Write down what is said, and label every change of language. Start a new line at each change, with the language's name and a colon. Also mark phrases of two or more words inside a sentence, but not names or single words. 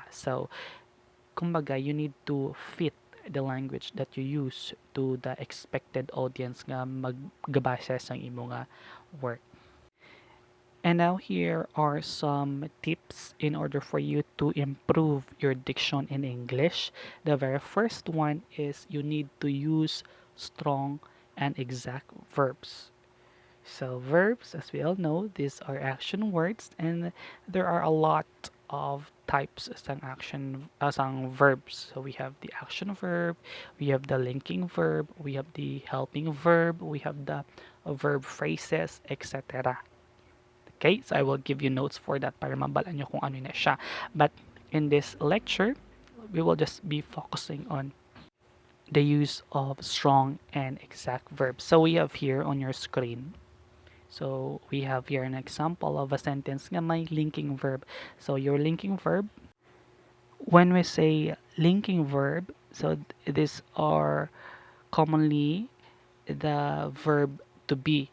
English: So kumbaga you need to fit the language that you use to the expected audience
Hiligaynon: nga maggabasa sa imo nga
English: work. And now here are some tips in order for you to improve your diction in English. The very first one is you need to use strong and exact verbs. So verbs, as we all know, these are action words and there are a lot of types sang action sang verbs. So we have the action verb, we have the linking verb, we have the helping verb, we have the verb phrases, etc. Okay, so I will give you notes for that
Hiligaynon: para mabalaan nyo kung ano na siya.
English: But in this lecture, we will just be focusing on the use of strong and exact verbs. So we have here on your screen. So we have here an example of a sentence
Hiligaynon: nga may
English: linking verb. So your linking verb, when we say linking verb, so these are commonly the verb to be.